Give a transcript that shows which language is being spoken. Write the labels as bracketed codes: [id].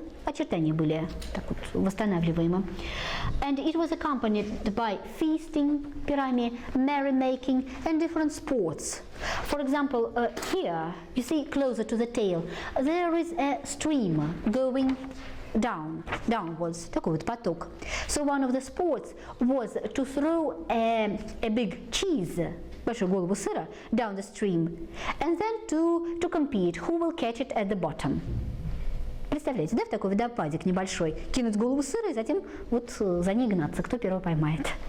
[ru] Очертания были так вот восстанавливаемы. [en] And it was accompanied by feasting, [ru] пирами, [en] merrymaking, and different sports. For example, here, you see closer to the tail, there is a stream going downwards, [ru] такой вот поток. [en] So one of the sports was to throw a big cheese, [ru] большую голову сыра, [en] down the stream, and then to compete who will catch it at the bottom. [ru] Представляете, да, в такой водопадик небольшой, кинуть голову сыра и затем вот за ней гнаться, кто первого поймает.